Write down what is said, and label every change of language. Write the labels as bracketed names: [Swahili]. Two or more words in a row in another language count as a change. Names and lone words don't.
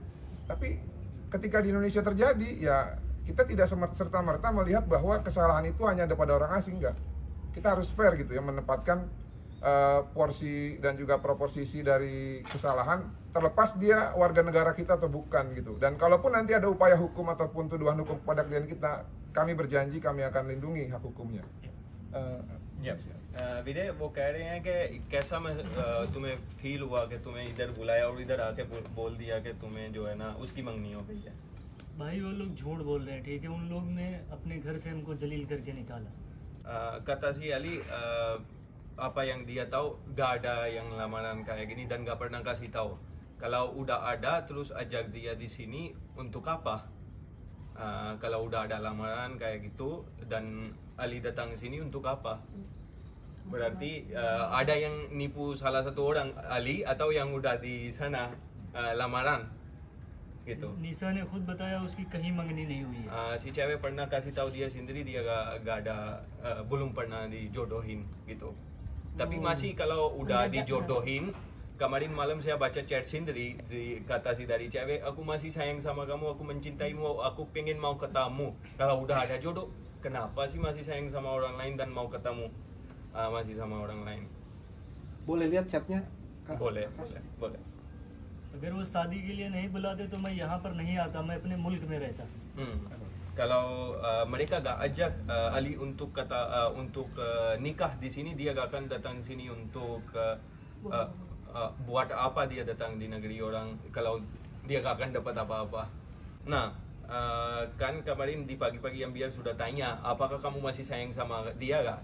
[Indonesian] Tapi ketika di Indonesia terjadi ya kita tidak serta-merta melihat bahwa kesalahan itu hanya ada pada orang asing, enggak. Kita harus fair gitu ya, menempatkan porsi dan juga proporsi dari kesalahan terlepas dia warga negara kita atau bukan gitu. Dan kalaupun nanti ada upaya hukum ataupun tuduhan hukum kepada klien kita, kami berjanji kami akan lindungi hak hukumnya. [Hindi] विजय वो कह रहे हैं कि कैसा तुम्हें फील हुआ कि तुम्हें इधर बुलाया और इधर आके बोल दिया कि तुम्हें जो है ना उसकी मंगनी हो गई है? भाई वो लोग झूठ बोल रहे हैं, ठीक है। उन लोग ने अपने घर से हमको जलील करके निकाला। [Indonesian] kata si Ali, apa yang dia tahu gak ada yang lamaran kayak gini dan gak pernah kasih tahu. Kalau udah ada terus ajak dia di sini untuk apa? Kalau udah ada lamaran kayak gitu dan Ali datang sini untuk apa? Berarti ada yang nipu salah satu orang Ali atau yang udah di sana lamaran gitu. [Hindi] निशा ने खुद बताया उसकी कहीं मंगनी नहीं हुई है। [Indonesian] Si cewek pernah kasih tahu dia sendiri dia gak ada belum pernah dijodohin gitu. Tapi masih kalau udah dijodohin, kemarin malam saya baca chat sendiri kata si dari cewek, aku masih sayang sama kamu, aku mencintaimu, aku pengen mau ketemu. Kalau udah ada jodoh, kenapa sih masih sayang sama orang lain dan mau ketemu masih sama orang lain? Boleh lihat chatnya? Boleh. [Hindi] अगर वो शादी के लिए नहीं बुलाते तो मैं यहाँ पर नहीं आता, मैं अपने मुल्क में रहता। [Indonesian] Kalau mereka gak ajak Ali untuk nikah di sini, dia gak akan datang sini untuk buat apa dia datang di negeri orang kalau dia gak akan dapat apa-apa. Nah, kan kemarin di pagi-pagi yang biar sudah tanya, apakah kamu masih sayang sama dia gak?